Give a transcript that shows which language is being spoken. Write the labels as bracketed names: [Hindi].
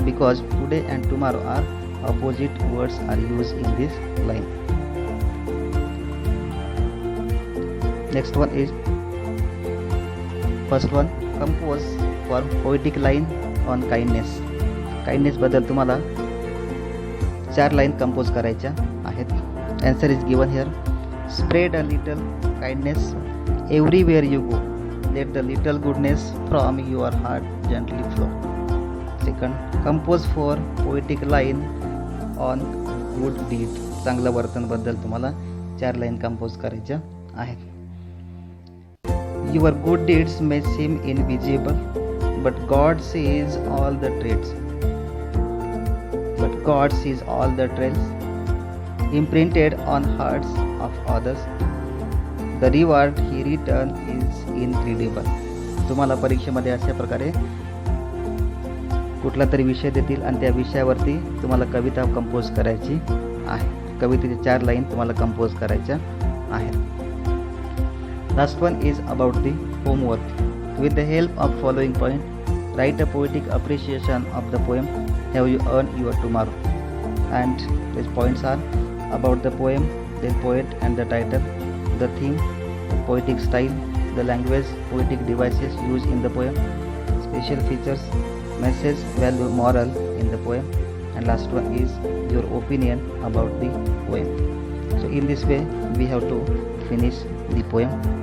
[English] Because today and tomorrow are opposite words are used in this line. Next one is first one. Compose for poetic line on kindness. [Marathi] Kindness बद्दल तुम्हाला 4 line compose करायच्या आहेत. [English] Answer is given here. Spread a little kindness everywhere you go. Let the little goodness from your heart gently flow. Second. Compose for poetic line on good deed. [Marathi] चांगलं वर्तनबद्दल तुम्हाला 4 line compose करायच्या आहेत. [English] Your good deeds may seem invisible but God sees all the trades. But God sees all the trails imprinted on hearts of others. The reward He returns is incredible. [Marathi] तुम्हाला परीक्षेमध्ये अशा प्रकारे कुठला तरी विषय देतील आणि त्या विषयावरती तुम्हाला कविता कंपोज करायची आहे. कवितेचे 4 लाईन तुम्हाला कंपोज करायच्या आहेत. [English] Last one is about the homework. With the help of following point write a poetic appreciation of the poem Have You Earned Your Tomorrow. And these points are about the poem, the poet and the title, the theme, the poetic style, the language, poetic devices used in the poem, special features, message, value, moral in the poem, and last one is your opinion about the poem. So in this way we have to finish the poem.